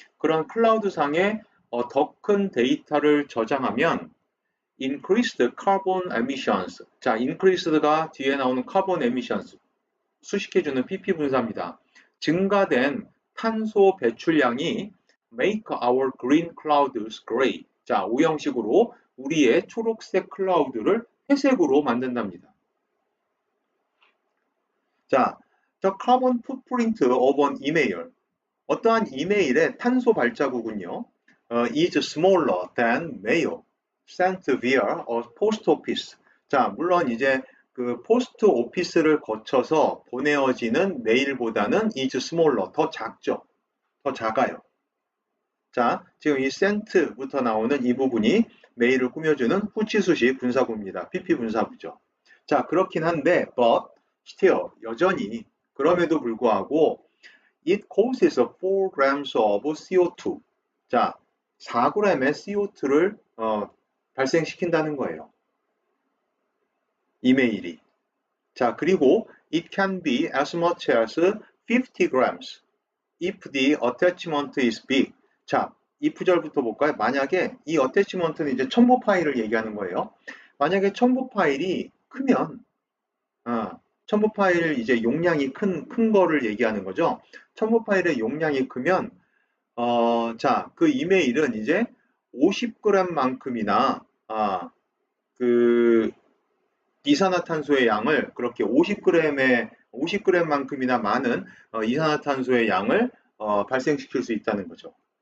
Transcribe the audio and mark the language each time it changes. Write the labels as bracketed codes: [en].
[ko] 그런 클라우드 상에 더 큰 데이터를 저장하면 [en] increased carbon emissions. [ko] 자, increased가 뒤에 나오는 carbon emissions 수식해주는 pp 분사입니다. 증가된 탄소 배출량이 [en] make our green clouds gray. [ko] 자, 오형식으로 우리의 초록색 클라우드를 회색으로 만든답니다. [en] 자, the carbon footprint of an email. [ko] 어떠한 이메일의 탄소 발자국은요, [en] is smaller than mail sent via a post office. [ko] 자, 물론 이제 그 포스트 오피스를 거쳐서 보내어지는 메일보다는 [en] is smaller, [ko] 더 작죠. 더 작아요. 자, 지금 이 sent부터 나오는 이 부분이 메일을 꾸며주는 후치수식 분사구입니다. pp 분사구죠. 자, 그렇긴 한데, [en] but still, [ko] 여전히, 그럼에도 불구하고, [en] it causes 4 grams of CO2. [ko] 자, 4g의 CO2를 발생시킨다는 거예요. 이메일이. [en] 자, 그리고 it can be as much as 50 grams if the attachment is big. [ko] 자, 이 구절부터 볼까요? 만약에 이 attachment는 이제 첨부 파일을 얘기하는 거예요. 만약에 첨부 파일이 크면, 첨부 파일 이제 용량이 큰 거를 얘기하는 거죠. 첨부 파일의 용량이 크면, 자, 그 이메일은 이제 50g만큼이나, 그, 이산화탄소의 양을 그렇게 50g만큼이나 많은 이산화탄소의 양을 발생시킬 수 있다는 거죠.